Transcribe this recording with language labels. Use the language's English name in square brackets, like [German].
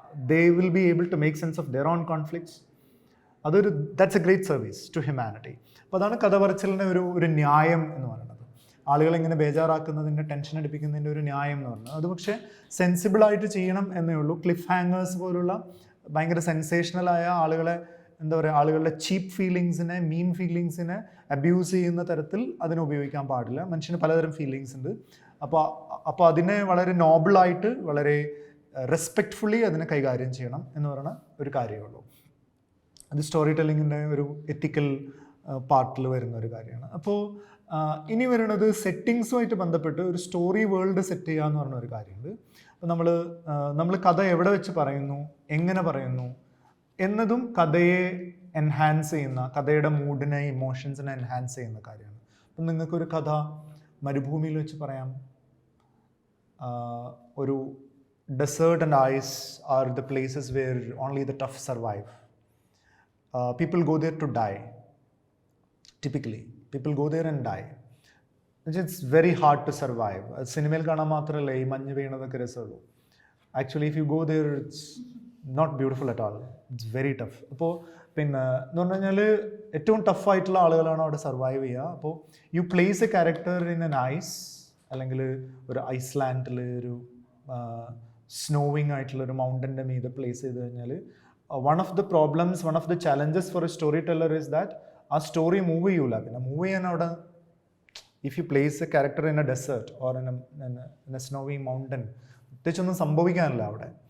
[English] they will be able to make sense of their own conflicts. That's a great service to humanity. [Malayalam] അപ്പോൾ അതാണ് കഥ പറച്ചിലിൻ്റെ ഒരു ന്യായം എന്ന് പറയുന്നത്. ആളുകളിങ്ങനെ ബേജാറാക്കുന്നതിൻ്റെ, ടെൻഷൻ അടിപ്പിക്കുന്നതിൻ്റെ ഒരു ന്യായം എന്ന് പറയുന്നത്. അത് പക്ഷേ സെൻസിബിളായിട്ട് ചെയ്യണം എന്നേ ഉള്ളൂ. ക്ലിഫ് ഹാങ്ങേഴ്സ് പോലുള്ള ഭയങ്കര സെൻസേഷണലായ ആളുകളെ, എന്താ പറയുക, ആളുകളുടെ ചീപ്പ് ഫീലിങ്സിനെ, മീൻ ഫീലിങ്സിനെ അബ്യൂസ് ചെയ്യുന്ന തരത്തിൽ അതിനെ ഉപയോഗിക്കാൻ പാടില്ല. മനുഷ്യന് പലതരം ഫീലിങ്സ് ഉണ്ട്. അപ്പോൾ അതിനെ വളരെ നോബിളായിട്ട്, വളരെ റെസ്പെക്റ്റ്ഫുള്ളി അതിനെ കൈകാര്യം ചെയ്യണം എന്ന് പറയുന്ന ഒരു കാര്യമുള്ളൂ. അത് സ്റ്റോറി ടെല്ലിങ്ങിൻ്റെ ഒരു എത്തിക്കൽ പാർട്ടിൽ വരുന്ന ഒരു കാര്യമാണ്. അപ്പോൾ ഇനി വരുന്നത് സെറ്റിങ്സുമായിട്ട് ബന്ധപ്പെട്ട് ഒരു സ്റ്റോറി വേൾഡ് സെറ്റ് ചെയ്യുക എന്ന് പറഞ്ഞ ഒരു കാര്യമുണ്ട്. അപ്പോൾ നമ്മൾ കഥ എവിടെ വെച്ച് പറയുന്നു, എങ്ങനെ പറയുന്നു എന്നതും കഥയെ എൻഹാൻസ് ചെയ്യുന്ന, കഥയുടെ മൂഡിനെ, ഇമോഷൻസിനെ എൻഹാൻസ് ചെയ്യുന്ന കാര്യമാണ്. അപ്പം നിങ്ങൾക്കൊരു കഥ മരുഭൂമിയിൽ വെച്ച് പറയാം. [English] ഒരു desert and ice are the places where only the tough survive. People go there to die. Typically, people go there and die. It's very hard to survive. [Malayalam] സിനിമയിൽ കാണാൻ മാത്രമല്ല ഈ മഞ്ഞ് വീണതൊക്കെ രസമുള്ളൂ. [English] Actually if you go there, it's not beautiful at all. It's very tough. [Malayalam] അപ്പോൾ പിന്നെ എന്ന് പറഞ്ഞു കഴിഞ്ഞാൽ ഏറ്റവും ടഫായിട്ടുള്ള ആളുകളാണ് അവിടെ സർവൈവ് ചെയ്യുക. [English] അപ്പോൾ you place a character in an ice, [Malayalam] അല്ലെങ്കിൽ ഒരു ഐസ്ലാൻഡിൽ ഒരു സ്നോവിങ് ആയിട്ടുള്ള ഒരു മൗണ്ടൻ്റെ മീതെ പ്ലേസ് ചെയ്ത് കഴിഞ്ഞാൽ [English] one of the problems, one of the challenges for a storyteller is that a story move [Malayalam] ചെയ്യൂല. പിന്നെ മൂവ് ചെയ്യാൻ അവിടെ, [English] if you place a character in a desert or in a snowy mountain, [Malayalam] പ്രത്യേകിച്ചൊന്നും സംഭവിക്കാനില്ല അവിടെ.